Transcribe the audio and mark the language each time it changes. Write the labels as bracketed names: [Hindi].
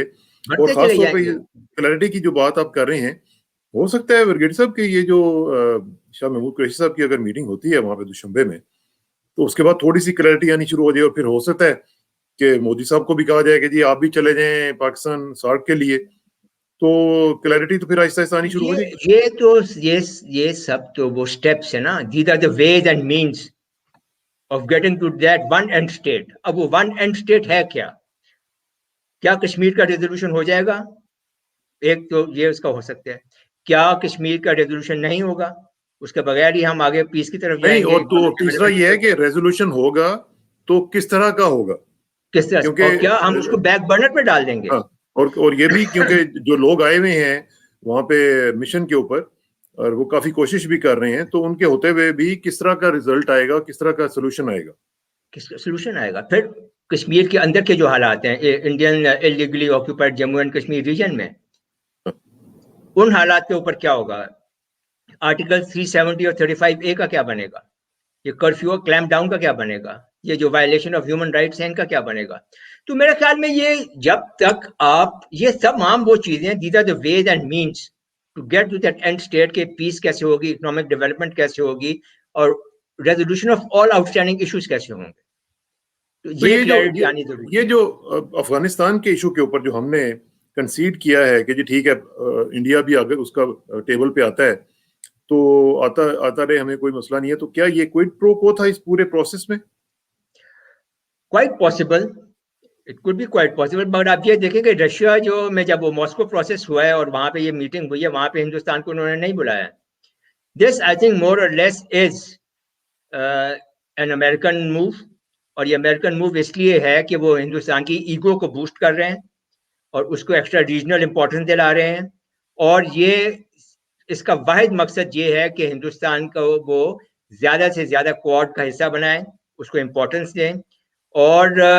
[Urdu] اور خاص طور پہ کلیئرٹی کی جو بات آپ کر رہے ہیں، ہو سکتا ہے برگیڈی صاحب کہ یہ جو شاہ محمود قریشی صاحب کی اگر میٹنگ ہوتی ہے وہاں پہ دوشنبے میں، تو اس کے بعد تھوڑی سی کلیئرٹی آنی شروع ہو جائے، اور پھر ہو سکتا ہے کہ مودی صاحب کو بھی کہا جائے کہ جی آپ بھی چلے جائیں پاکستان سارک کے لیے، تو کلیئرٹی تو پھر آہستہ آہستہ آنی شروع ہو جائے گی. یہ تو یہ سب تو وہ سٹیپس ہیں نا. [English] these are the ways and means of getting to that one end state. [Urdu] اب وہ [English] one end state [Urdu] ہے کیا کشمیر کا ریزولوشن ہو جائے گا؟ ایک تو یہ اس کا ہو سکتا ہے. کیا کشمیر کا ریزولوشن نہیں ہوگا؟ اس کے بغیر ہی ہم آگے پیس کی طرف جائیں گے. اور تو تیسرا یہ ہے کہ ریزولوشن ہوگا تو کس طرح کا ہوگا، کس طرح سے، اور کیا ہم اس کو بیک برنر پہ ڈال دیں گے؟ اور یہ بھی کیونکہ جو لوگ آئے ہوئے ہیں وہاں پہ مشن کے اوپر اور وہ کافی کوشش بھی کر رہے ہیں، تو ان کے ہوتے ہوئے بھی کس طرح کا رزلٹ آئے گا، کس طرح کا سولوشن آئے گا، کس کا سولوشن آئے گا. پھر کشمیر کے اندر کے جو حالات ہیں Indian illegally occupied Jammu and Kashmir region میں، ان حالات کے اوپر کیا ہوگا؟ آرٹیکل 370 اور 35A کا کیا بنے گا؟ یہ کرفیو کلیم ڈاؤن کا کیا بنے گا؟ یہ جو وائلیشن آف ہیومن رائٹس ہیں ان کا کیا بنے گا؟ تو میرے خیال میں یہ جب تک آپ یہ تمام وہ چیزیں، [English] these are the ways and means to get to that end state کہ peace [Urdu] کیسے ہوگی, [English] economic development کیسے ہوگی, اور resolution of all outstanding issues [Urdu] کیسے ہوں گے. تو یہ جو افغانستان کے ایشو کے اوپر جو ہم نے کنسیڈ کیا ہے کہ جی ٹھیک ہے انڈیا بھی اگر اس کا ٹیبل پہ آتا ہے تو آتا رہے, ہمیں کوئی مسئلہ نہیں ہے, تو کیا یہ کوئی پرو کو تھا اس پورے پروسیس میں؟ [English] quite possible, it could be quite possible. [Urdu] مگر آپ یہ دیکھیں کہ رشیا جو میں جب وہ ماسکو پروسیس ہوا ہے اور وہاں پہ یہ میٹنگ ہوئی ہے, وہاں پہ ہندوستان کو انہوں نے نہیں بلایا. [English] This I think more or less is an American move, [Urdu] اور یہ امریکن موو اس لیے ہے کہ وہ ہندوستان کی ایگو کو بوسٹ کر رہے ہیں اور اس کو ایکسٹرا ریجنل امپورٹنس دلا رہے ہیں, اور یہ اس کا واحد مقصد یہ ہے کہ ہندوستان کو وہ زیادہ سے زیادہ کوڈ کا حصہ بنائیں, اس کو امپورٹنس دیں, اور